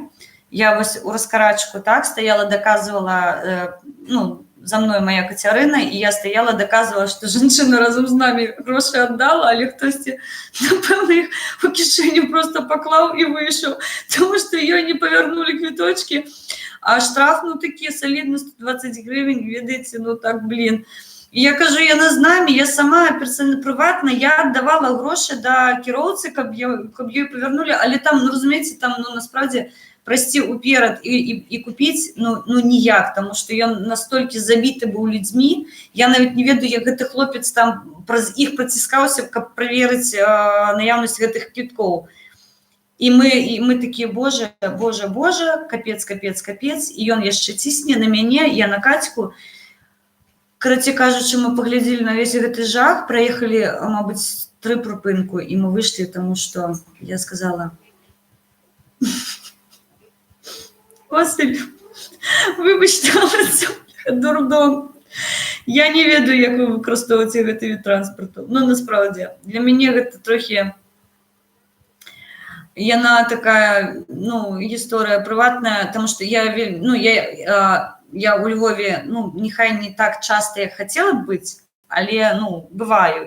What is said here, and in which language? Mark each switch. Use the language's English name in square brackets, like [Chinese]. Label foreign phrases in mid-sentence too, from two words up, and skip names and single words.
[Ukrainian] Я ось у розкарачку так стояла, доказувала, за мною моя Катерина, і я стояла, доказувала, що жінчина разом з нами гроші віддала, але хтось, напевно, їх у кишеню просто поклав і вийшов, тому що її не повернули квіточки, а штраф, такий солідний, 120 гривень, видите, так, блін. І я кажу, я не з нами, я сама приватна, я віддавала гроші до кіроўці, каб її повернули, але там, розумієте, там, насправді, [Belarusian] прайсці ўперад і купіць ну ніяк, таму што ён настолькі забіты быў людзьмі, я нават не ведаю, як гэты хлопец там праз іх праціскаўся, каб праверыць наяўнасць гэтых квіткоў. І мы такія, боже, капец, і ён яшчэ цісне на мяне, я на Кацьку. Карацей кажучы, мы паглядзелі на весь гэты жах, праехалі, мабыць, 3 прыпынку, і мы выйшлі, таму што я сказала: [Ukrainian] Василь, вибачте, але це дурдом. [Belarusian] Я не ведаю, як ви выкарыстоўваеце гэты від транспарту. Ну, насправді, для мяне гэта трохі... Яна такая, ну, гісторыя прыватная, таму што я у Львове, ну, нехай не так часта, як хацела б быць, але, ну, бываю.